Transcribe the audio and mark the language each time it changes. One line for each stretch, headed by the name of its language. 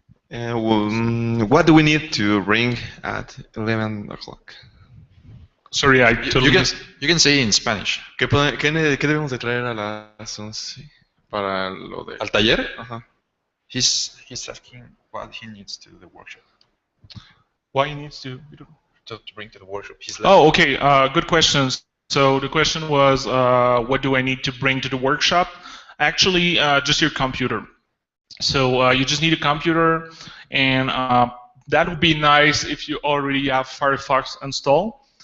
English: What do we need to bring at 11 o'clock? Sorry, I totally... You can say in Spanish.
Spanish: ¿Qué debemos de traer a las 11 para lo de... ¿Al taller? Ajá.
English: He's asking what he needs to the workshop. What he needs to bring to the workshop. Oh, okay. Good questions. So the question was, what do I need to bring to the workshop? Actually, just your computer. So you just need a computer, and that would be nice if you already have Firefox installed.